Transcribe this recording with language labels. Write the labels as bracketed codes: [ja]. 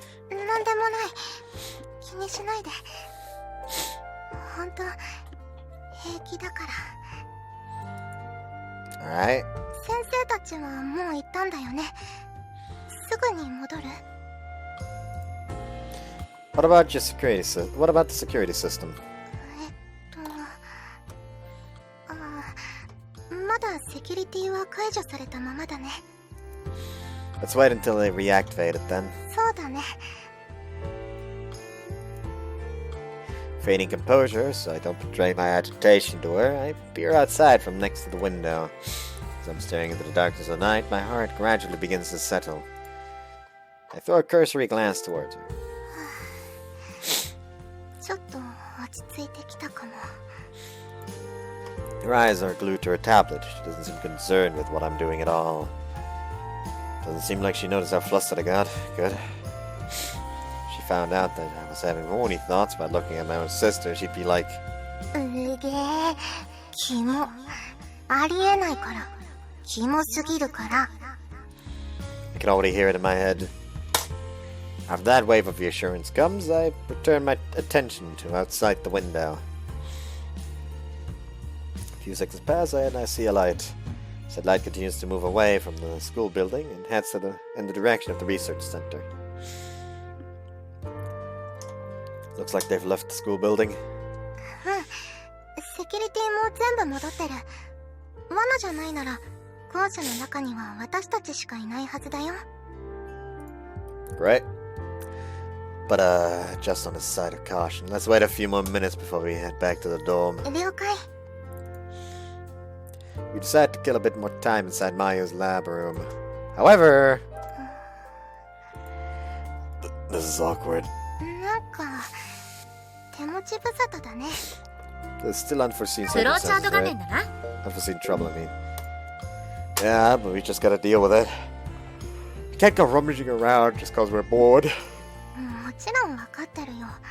[ja] なんでもない。気にしないで。本当平気だから。 [en] Alright. [ja] 先生たちはもう行ったんだよね。すぐに戻る？ [en] What about the security system? [ja] まだセキュリティは解除されたままだね。 [en] Let's wait until they reactivate it then. [ja] そうだね。 [en] Feigning composure, so I don't betray my agitation to her, I peer outside from next to the window. As I'm staring into the darkness of the night, my heart gradually begins to settle. I throw a cursory glance towards her. [ja] ちょっと落ち着いてきたかも。 [en] Her eyes are glued to her tablet. She doesn't seem concerned with what I'm doing at all. Doesn't seem like she noticed how flustered I got. Good. If she found out that I was having horny thoughts about looking at my own sister, she'd be like, [ja] うげえ、キモ。ありえないから。キモすぎるから。 [en] I can already hear it in my head. After that wave of reassurance comes, I return my attention to outside the window. A few seconds pass and I see a light. Said light continues to move away from the school building and heads in the direction of the research center. Looks like they've left the school building. [ja] セキュリティも全部戻ってる。罠じゃないなら、校舎の中には私たちしかいないはずだよ。 [en] Right. But just on the side of caution, let's wait a few more minutes before we head back to the dorm. [ja] 了解。 [en] We decide to kill a bit more time inside Mayo's lab room. However... This is awkward. [ja] なんか、手持ち無沙汰だね。 [en] There's still unforeseen [ja] フローチャート [en] circumstances, [ja] 画面 [en] right? [ja] だな。 [en] Unforeseen trouble, I mean. Yeah, but we just gotta deal with it. We can't go rummaging around just cause we're bored. [ja] もちろんわかってるよ。